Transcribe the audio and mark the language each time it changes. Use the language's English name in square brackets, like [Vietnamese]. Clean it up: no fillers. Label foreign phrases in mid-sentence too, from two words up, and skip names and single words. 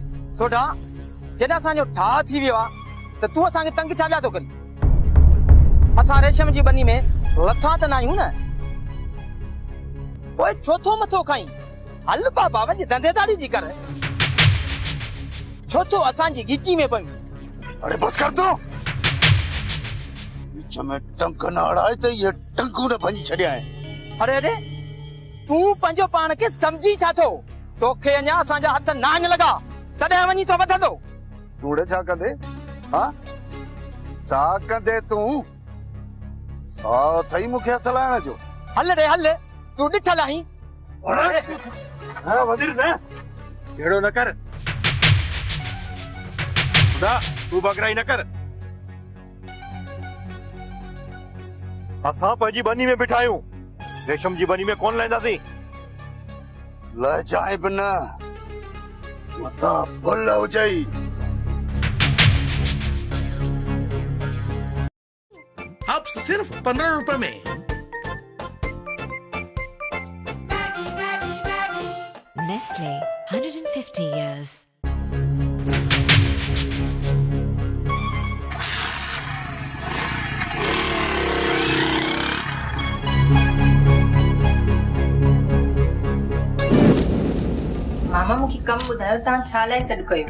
[Sindhi] सोढा जॾहिं असांजो ठाह थी वियो आहे त तूं असांखे तंग छा लाइ थो करी? असां रेशम जी बनी में लथा त न आहियूं न। पोइ छो थो मथो खाई? हल बाबा वञ धंधेदारी जी कर। छो तो असांजी गिची में पयूं। अरे बस कर दो, विच में टंक न अड़ाए त ये टंकू न भंजी छड़िया है। अरे अरे तू पंजो पान के समझी छा थो? तोखे अञा असांजा हथ नान लगा तॾहिं वञी तो वधंदो। तूड़े छा कंदे? हा छा कंदे तू? सौ थई मूंखे हथ लाइण जो। हल रे हल, तू ॾिठल आहीं। हा वज़ीर न अहिड़ो न कर, तू बगराई न कर। असां पंहिंजी बनी में बिठायूं, रेशम जी बनी में कोन लाईंदासीं। लहजाए बि न मथां भुल हुजई। [Hindi] अब सिर्फ 15 रुपए में [English] Nestle, 150 years. [Sindhi] मामा मूंखे कम ॿुधायो तव्हां छा लाइ सॾु कयो?